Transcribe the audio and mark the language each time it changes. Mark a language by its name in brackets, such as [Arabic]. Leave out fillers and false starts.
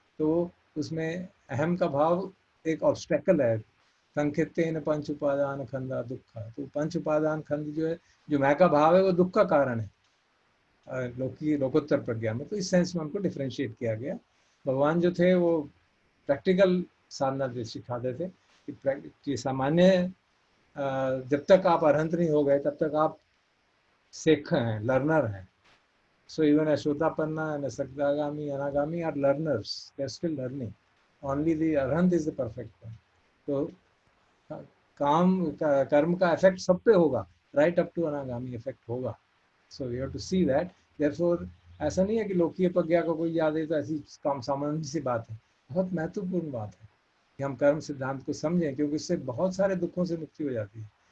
[Hindi] तो उसमें अहम का भाव एक ऑब्स्टेकल है, [Pali] संकेतेन पंच उपादान खंदा दुख, [Hindi] तो पंच उपादान खंड जो है, जो मैं का भाव है वो दुख का कारण है लोकोत्तर प्रज्ञा में। तो इस सेंस में उनको डिफ्रेंशिएट किया गया। भगवान जो थे वो प्रैक्टिकल साधना सिखाते थे कि सामान्य जब तक आप अरहंत नहीं हो गए तब तक आप शेख हैं, लर्नर हैं। [English] So even Ashwatapanna and Sakdagami, Anagami are learners. They are still learning. Only the Arhant is the perfect one. [Hindi] तो कर्म का इफेक्ट सब पे होगा, [English] right up to [Hindi] अनागामी इफेक्ट होगा। [English] So you have to see that. Therefore [Hindi] ऐसा नहीं है कि लोकीय प्रज्ञा को कोई याद है तो ऐसी काम सामान्य सी बात है, बहुत महत्वपूर्ण बात है कि हम कर्म सिद्धांत को समझें, क्योंकि इससे बहुत सारे दुखों से मुक्ति हो जाती है।